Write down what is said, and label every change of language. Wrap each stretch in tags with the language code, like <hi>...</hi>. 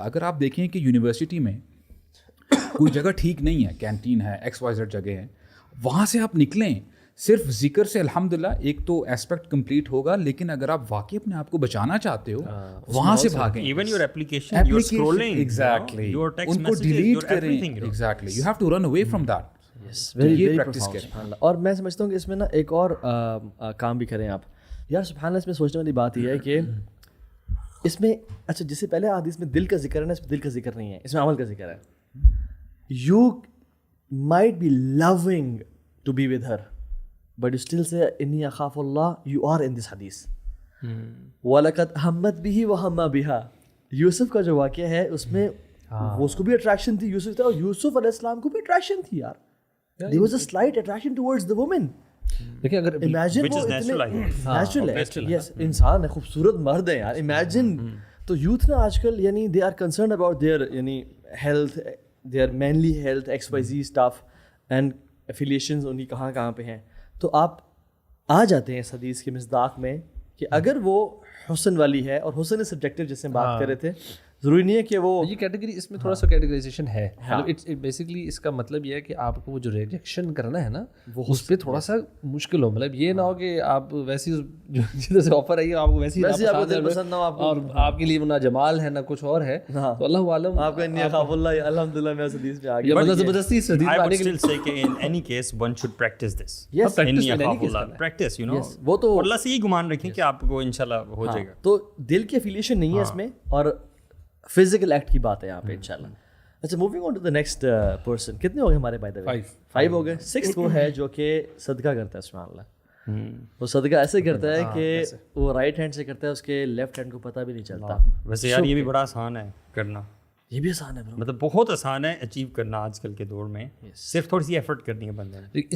<ur>اگر آپ دیکھیں کہ یونیورسٹی میں کوئی جگہ ٹھیک نہیں ہے, کینٹین ہے, XYZ جگہ ہے, وہاں سے آپ نکلیں, صرف ذکر سے الحمدللہ ایک تو ایسپیکٹ کمپلیٹ ہوگا, لیکن اگر آپ واقعی اپنے آپ کو بچانا چاہتے ہو وہاں سے بھاگیں.</ur> <en>even your application, your scrolling, exactly, your text</en> <ur>in کو</ur> <en>messages,</en> <ur>ڈیلیٹ کریں.</ur> <en>Exactly, you have to run away from that.</en> <ur>یہ پریکٹس کریں. اور میں سمجھتا ہوں کہ اس میں نا ایک اور کام بھی کریں آپ یار. سبحان اللہ, اس میں سوچنے والی بات یہ ہے کہ اس میں, اچھا جس سے پہلے حدیث میں دل کا ذکر ہے نا, اس میں دل کا ذکر نہیں ہے, اس میں عمل کا ذکر ہے.</ur> <en>you might be loving to be with her, but you still say</en> <ar>inni akhafu Allah,</ar> <en>you are in this hadith.</en> <ar>وَلَقَدْ هَمَّتْ بِهِ وَهَمَّ بِهَا.</ar> <ur>یوسف کا جو واقعہ ہے اس میں وہ اس کو بھی اٹریکشن تھی یوسف تھا, اور یوسف علیہ السلام کو بھی اٹریکشن تھی یار.</ur> <en>there was a slight attraction towards the woman.</en> <ur>لیکن اگر imagine وہ نیچرل ہے, yes, انسان ہے, خوبصورت مرد ہے یار.</ur> <en>imagine</en> <ur>تو یوتھ نا آج کل یعنی</ur> <en>they are concerned about their</en> <ur>یعنی</ur> <en>health, their manly health, XYZ stuff and affiliations</en> <ur>ان کی کہاں کہاں پہ ہیں. تو آپ آ جاتے ہیں اس حدیث کے مصداق میں کہ اگر وہ حسن والی ہے, اور حسن سبجیکٹیو جس سے بات کر رہے تھے, ضروری نہیں ہے کہ وہ یہ کیٹیگری, اس میں تھوڑا سا کیٹیگرائزیشن ہے. بیسکلی اس کا مطلب یہ ہے کہ آپ کو وہ جو ریجیکشن کرنا ہے نا, وہ اس پہ تھوڑا سا مشکل ہو. مطلب یہ نہ ہو کہ آپ ویسی جدھر سے آفر آئی آپ کو ویسی آپ کو دل پسند نہ ہو, اور آپ کے لیے نہ جمال ہے نہ کچھ اور ہے, تو اللہ عالم آپ کا</ur> <ar>انی اخاف اللہ.</ar> <ur>الحمدللہ میں اس حدیث پہ آ گیا. مطلب زبردستی اس حدیث</ur> <en>I</en> <ur>میں</ur> <en>would</en> <ur>آنے کے</ur> <en>still say کہ in any case one should practice this. Yes,</en> <ar>inni akhafu Allah,</ar> <en>practice, you know.</en> <ur>وہ تو اللہ سے یہ گمان رکھیں کہ آپ کو انشاءاللہ ہو جائے گا. تو دل کی افیلیشن نہیں ہے اس میں, اور فزیکل ایکٹ کی بات ہے یہاں پہ انشاءاللہ.</ur> <en>اچھا moving on to the next person.</en> <ur>کتنے ہو گئے ہمارے بائی دا وے؟ 5 ہو گئے. 6 وہ ہے جو کہ صدقہ کرتا ہے. سبحان اللہ, وہ صدقہ ایسے کرتا ہے کہ وہ رائٹ ہینڈ سے کرتا ہے, اس کے لیفٹ ہینڈ کو پتہ بھی نہیں چلتا. ویسے یار یہ بھی بڑا آسان ہے کرنا, یہ بھی آسان ہے bro. مطلب بہت آسان ہے اچیو کرنا آج کل کے دور میں, صرف تھوڑی سی ایفرٹ کرنی ہے بندے نے.</ur>